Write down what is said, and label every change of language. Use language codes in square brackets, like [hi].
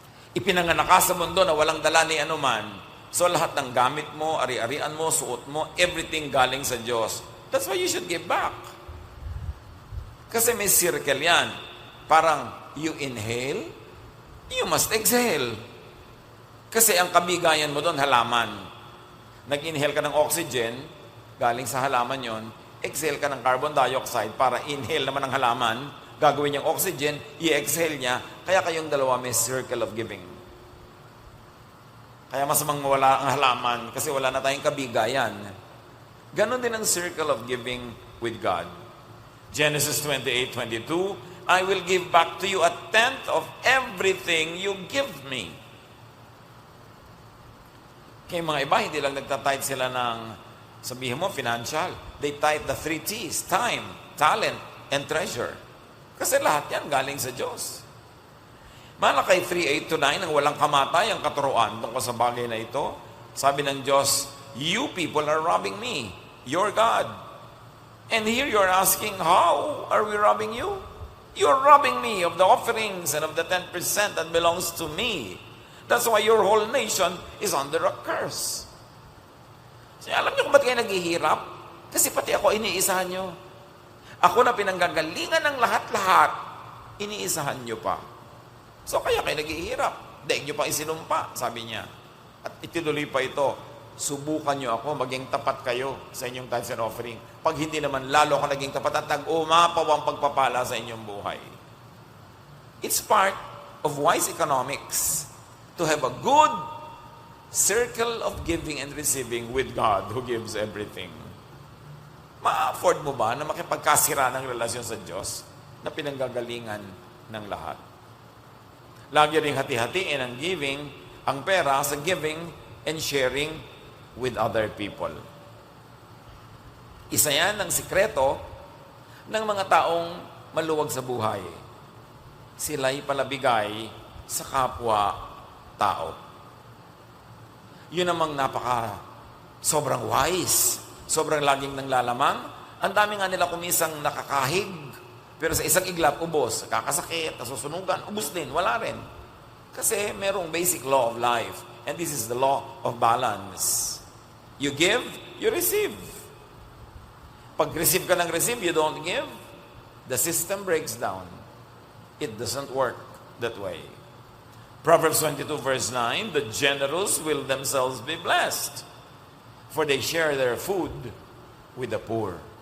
[tl] Ipinanganak ka sa mundo na walang dala ni anuman. So lahat ng gamit mo, ari-arian mo, suot mo, everything galing sa Diyos. [en] That's why you should give back. [tl] Kasi may circle yan. [en] Parang you inhale, you must exhale. [tl] Kasi ang kabigayan mo doon, halaman. Nag-inhale ka ng oxygen, galing sa halaman yon, exhale ka ng carbon dioxide para inhale naman ng halaman, gagawin niyang oxygen, i-exhale niya, kaya kayong dalawa may circle of giving. Kaya masamang mawala ang halaman kasi wala na tayong kabigayan. Ganon din ang circle of giving with God. [en] Genesis 28:22, I will give back to you 1/10 of everything you give me. [tl] Kaya mga iba, hindi lang nagtatithe sila ng, sabihin mo, financial. [en] They tithe the 3 T's, time, talent, and treasure. [tl] Kasi lahat yan galing sa Diyos. Malakay 3:8-9, ang walang kamatay, ang katuruan tungkol sa bagay na ito. Sabi ng Diyos, [en] you people are robbing me, your God. And here you're asking, how are we robbing you? You're robbing me of the offerings and of the 10% that belongs to me. That's why your whole nation is under a curse. [tl] So, alam niyo kung ba't kayo naghihirap? Kasi pati ako, iniisahan niyo. Ako na pinanggagalingan ng lahat-lahat, iniisahan niyo pa. So, kaya kayo naghihirap. Daig niyo pa isinumpa, sabi niya. At itinuloy pa ito, subukan niyo ako, maging tapat kayo sa inyong tithes and offering. Pag hindi naman, lalo ka naging tapat at nag-umapaw ang pagpapala sa inyong buhay. [en] It's part of wise economics to have a good circle of giving and receiving with God who gives everything. [tl] Ma-afford mo ba na makipagkasira ng relasyon sa Diyos na pinanggagalingan ng lahat? Lagi ring hati-hatiin ang giving, ang pera sa giving and sharing with other people. Isa yan ang sikreto ng mga taong maluwag sa buhay. Sila'y palabigay sa kapwa-tao. Yun namang sobrang wise, sobrang laging nanglalamang. Ang dami nga nila kumisang nakakahig, pero sa isang iglap, ubos. Kakasakit, nasusunugan, ubos din, wala rin. Kasi merong [en] basic law of life. And this is the law of balance. You give, you receive. [tl] Pag receive ka ng receive, [en] you don't give, the system breaks down. It doesn't work that way. Proverbs 22:9, the generous will themselves be blessed, for they share their food with the poor.